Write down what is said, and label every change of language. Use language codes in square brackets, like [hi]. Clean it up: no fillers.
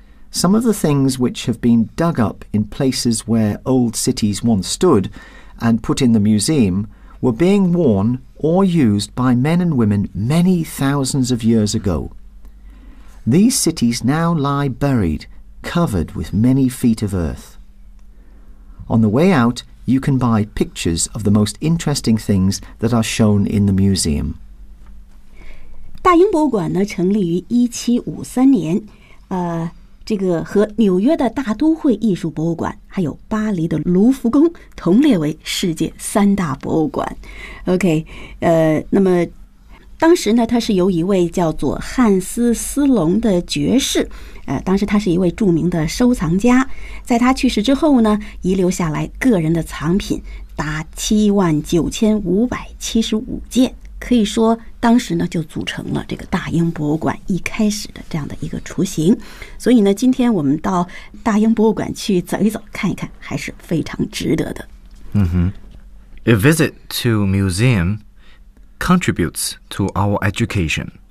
[en] Some of the things which have been dug up in places where old cities once stood and put in the museum were being worn or used by men and women many thousands of years ago. These cities now lie buried, covered with many feet of earth. On the way out, you can buy pictures of the most interesting things that are shown in the museum. [zh] 大英博物馆呢，成立于1753年，这个和纽约的大都会艺术博物馆还有巴黎的卢浮宫同列为世界三大博物馆。 OK， 那么当时呢，他是由一位叫做汉斯·斯隆的爵士，当时他是一位著名的收藏家，在他去世之后呢，遗留下来个人的藏品达79575件，可以说当时呢就组成了这个大英博物馆一开始的这样的一个雏形。所以呢，今天我们到大英博物馆去走一走看一看还是非常值得的。 [en] A visit to museum contributes to our education.